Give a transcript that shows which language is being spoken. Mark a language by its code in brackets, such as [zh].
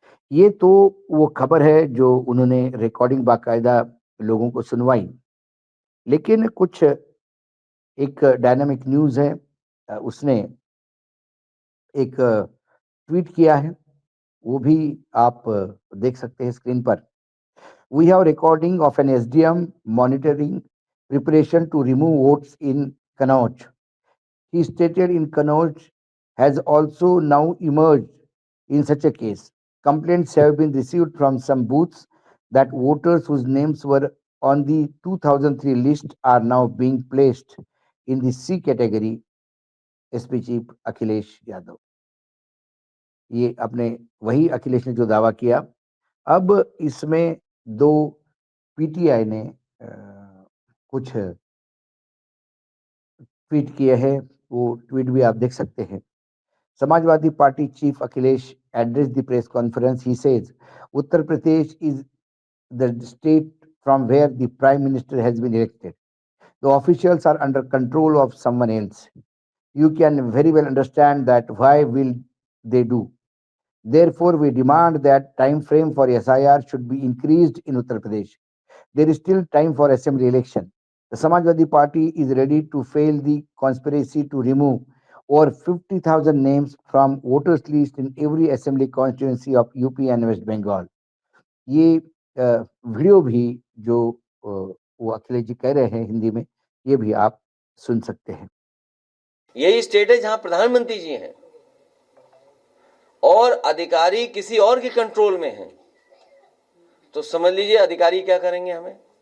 [hi] ये तो वो खबर है जो उन्होंने रिकॉर्डिंग बाकायदा लोगों को सुनवाई। लेकिन कुछ एक डायनामिक न्यूज़ है, उसने एक ट्वीट किया है, वो भी आप देख सकते हैं स्क्रीन पर। [en] We have recording of an SDM monitoring preparation to remove votes in Kannauj. He stated in Kannauj has also now emerged in such a case. Complaints have been received from some booths that voters whose names were on the 2003 list are now being placed in the C category. [hi] SP chief Akhilesh Yadav, ये अपने वही अखिलेश ने जो दावा किया, अब इसमें दो पीटीआई ने कुछ ट्वीट किए हैं, वो ट्वीट भी आप देख सकते हैं। [en] Samajwadi Party chief Akhilesh addressed the press conference. He says, Uttar Pradesh is the state from where the prime minister has been elected. The officials are under control of someone else. You can very well understand that why will they do. Therefore, we demand that time frame for SIR should be increased in Uttar Pradesh. There is still time for assembly election. The Samajwadi Party is ready to fail the conspiracy to remove over 50,000 names from voters list in every assembly constituency of UP and West Bengal. ये [hi] video भी जो वो अखिलेश जी कह रहे हैं हिंदी में, ये भी आप सुन सकते हैं। यही स्टेट है जहां प्रधानमंत्री जी हैं और अधिकारी किसी और के कंट्रोल में हैं, तो समझ लीजिए अधिकारी क्या करेंगे हमें।